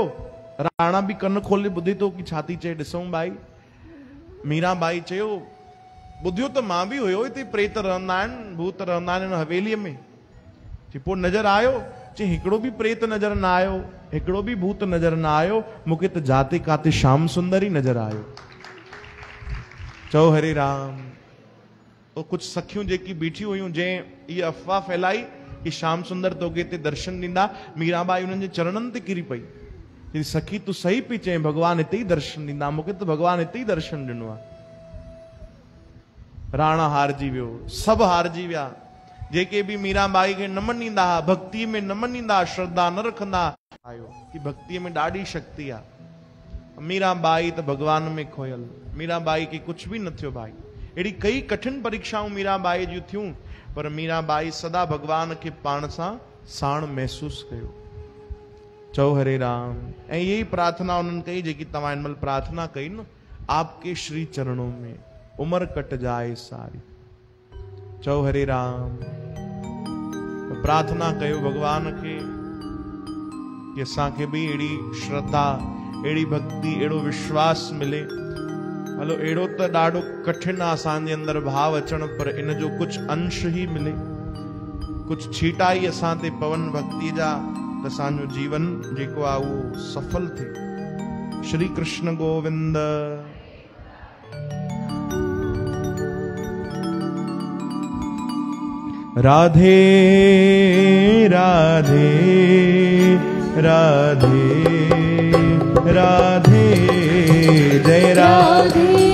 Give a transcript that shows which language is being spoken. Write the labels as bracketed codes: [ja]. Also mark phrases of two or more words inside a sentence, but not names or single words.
[sd] राणा भी कन खोले ॿुधे थो कि छा थी चए, ॾिसूं भाई। मीराबाई चयो, ॿुधियो त मां बि हुयो, हिते प्रेत रहंदा आहिनि, भूत रहंदा आहिनि हिन हवेलीअ में। चई पोइ नज़र आयो? चई हिकिड़ो भी प्रेत नज़र न आयो, हिकिड़ो भी भूत नज़र न आयो, मूंखे त जाते काते श्याम सुंदर ही नज़र आयो। चओ हरे राम। तो कुछ सखियूं जेकी बीठी हुयूं जे ये अफवाह फैलाई कि श्याम सुंदर तोखे ते दर्शन ॾींदा, मीराबाई उन्हनि जे चरणनि ते किरी पई, चई सखी तूं सही पई चई, भगवान हिते ई दर्शन ॾींदा, मूंखे त भगवान हिते ई दर्शन ॾिनो आहे। राणा हारजी वियो, सभु हारजी विया, जेके भी मीराबाई खे न मञींदा हुआ, भक्ति में न मञींदा, श्रद्धा न रखंदा, आयो कि भक्ति में ॾाढी शक्ति आहे। मीराबाई त भगवान में खोयल, मीराबाई खे कुछ भी न थियो भाई। अहिड़ी कई कठिन परीक्षाऊं मीराबाई जूं थियूं, पर मीराबाई सदा भगवान खे पाण सां साण महसूस कयो। चओ हरे राम। ऐं यही प्रार्थना उन्हनि कई जेकी तव्हां हिन महिल प्रार्थना कई न, [hi] आपके श्री चरणों में उम्र कट जाए सारी। [sd] चओ हरे राम। प्रार्थना कयो भगवान खे कि असांखे भी अहिड़ी श्रद्धा, अहिड़ी भक्ति, अहिड़ो विश्वास मिले। हलो अहिड़ो त ॾाढो कठिन आहे असांजे अंदर भाव अचण, पर इन जो कुछ अंश ही मिले, कुछ छीटा ही असां ते पवन भक्ति जा, त असांजो जीवन जेको आहे उहो सफल थिए। श्री कृष्ण गोविंद। राधे राधे राधे राधे, जय राधे